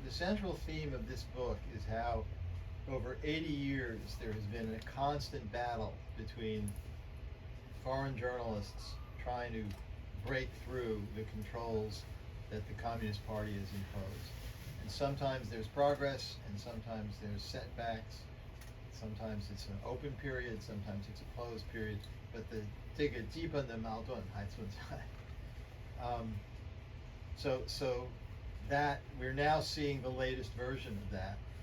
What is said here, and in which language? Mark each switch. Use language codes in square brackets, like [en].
[en] The central theme of this book is how over 80 years there has been a constant battle between foreign journalists trying to break through the controls that the Communist Party has imposed. And sometimes there's progress, and sometimes there's setbacks. Sometimes it's an open period, sometimes it's a closed period. But [zh] 这个基本的矛盾还存在。 [en] So that we're now seeing the latest version of that.